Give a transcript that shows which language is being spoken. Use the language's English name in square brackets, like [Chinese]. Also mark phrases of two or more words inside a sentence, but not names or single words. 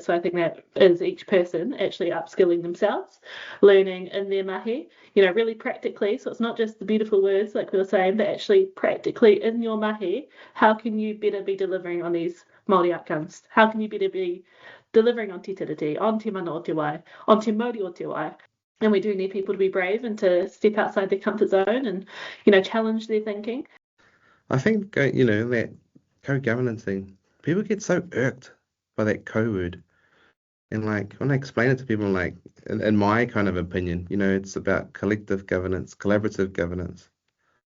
[English] So I think that is each person actually upskilling themselves, learning in their mahi, really practically. So it's not just the beautiful words like we were saying, but actually practically in your mahi, how can you better be delivering on these Māori outcomes? How can you better be delivering on Te Tiriti, on Te Mana o Te Wai, on Te Mauri o Te Wai? And we do need people to be brave and to step outside their comfort zone and, challenge their thinking. I think, that co-governance thing, people get so irked by that co-word. And when I explain it to people, in my kind of opinion, it's about collective governance, collaborative governance.